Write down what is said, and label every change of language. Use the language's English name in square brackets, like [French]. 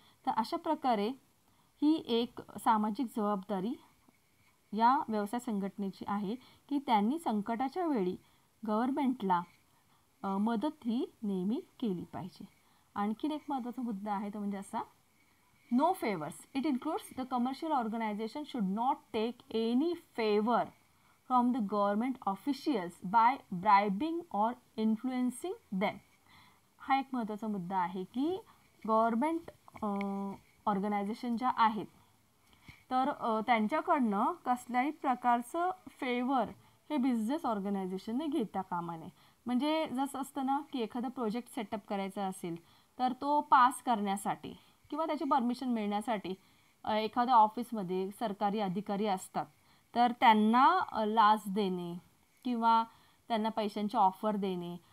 [Marathi] तर अशा प्रकारे ही एक सामाजिक जबाबदारी या व्यवसाय संघटनेची आहे की त्यांनी संकटाच्या वेळी गव्हर्नमेंटला मदत ही नेहमी केली पाहिजे. आणखीन एक महत्त्वाचा मुद्दा आहे तो म्हणजे असा [English] no favors. It includes the commercial organization should not take any favor from the government officials by bribing or influencing them. [Marathi] हा एक महत्त्वाचा मुद्दा आहे की गव्हर्नमेंट ऑर्गनायझेशन ज्या आहेत तर त्यांच्याकडनं कसल्याही प्रकारचं फेवर हे बिझनेस ऑर्गनायझेशनने घेता कामा नये. म्हणजे जसं असतं ना की एखादा प्रोजेक्ट सेटअप करायचा असेल तर तो पास करण्यासाठी किंवा त्याची परमिशन मिळण्यासाठी एखाद्या ऑफिसमध्ये सरकारी अधिकारी असतात तर त्यांना लाच देणे किंवा त्यांना पैशांची ऑफर देणे